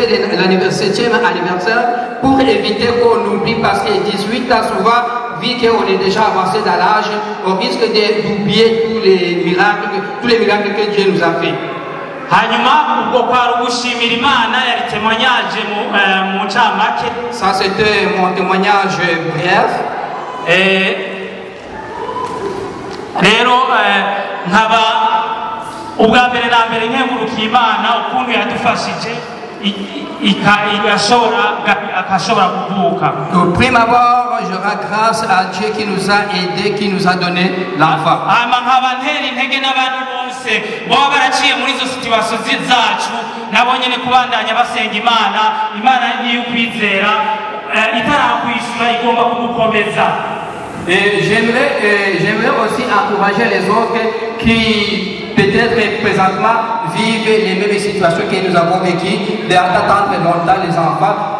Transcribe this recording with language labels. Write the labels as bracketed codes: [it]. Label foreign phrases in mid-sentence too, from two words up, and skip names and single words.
[fr] l'anniversaire 7e anniversaire pour éviter qu'on oublie parce que 18 ans souvent, vu qu'on est déjà avancé dans l'âge, on risque d'oublier tous les miracles que Dieu nous a fait. Ça c'était mon témoignage bref. [rn] Rero nkaba ubwa mbere na mbere nkengurukiye Imana ukuntu yadufashije [fr] Au prime abord, je rends grâce à Dieu qui nous a aidés, qui nous a donné l'enfant. Et j'aimerais aussi encourager les autres qui peut-être présentement vivent les mêmes situations que nous avons vécues, d'attendre longtemps les enfants.